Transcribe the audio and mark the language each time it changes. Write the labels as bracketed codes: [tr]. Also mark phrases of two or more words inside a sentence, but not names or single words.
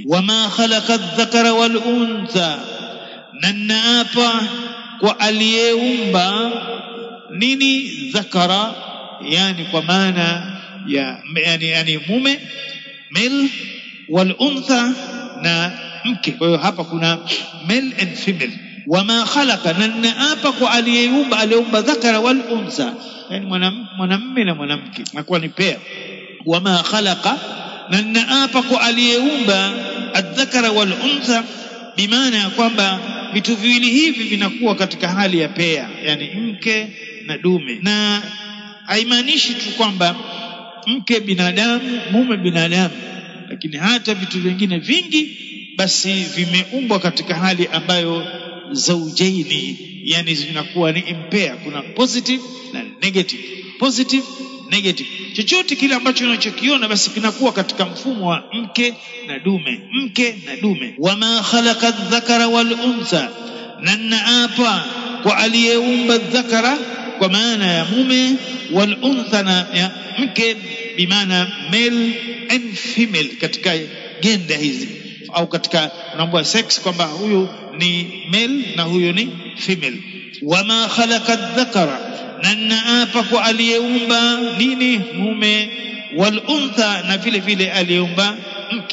[ar] وما خلق الذكر والأنثى, [sw] na naapa kwa aliyeumba nini? Dhakara yani kwa maana ya yani mume male [ar] والأنثى [sw] na mke. Kwa hiyo hapa kuna [en] male and female. [ar] وما خلق, [sw] na naapa kwa aliyeumba [ar] الذكر والأنثى, [sw] yani mwanamume na mwanamke, inakuwa ni pair. [ar] وما خلق, [sw] na naapa kwa aliyeumba [ar] الذكر والأنثى, [sw] bimaana ya kwamba vitu viwili hivi vinakuwa katika hali ya pair, yani mke na dume. Na haimaanishi tu kwamba mke binadamu mume binadamu, lakini hata vitu vingine vingi basi vimeumbwa katika hali ambayo zaujaini, yani zinakuwa ni impair. Kuna positive na negative, [en] positive negative. [sw] Chochote kile ambacho unachokiona basi kinakuwa katika mfumo wa mke na dume, mke na dume. [ar] وما خلق الذكر والأنثى, [sw] na naapa kwa aliyeumba dhakara kwa maana ya mume, [ar] والأنثى [sw] na ya mke bimaana [en] male and female, [sw] katika gender hizi au katika mambo ya sex, kwamba huyu ni male na huyu ni female. [ar] وما خلق الذكر, [sw] na naapa kwa aliyeumba nini? Mume, [ar] والأنثى, [sw] na vile vile aliyeumba mke.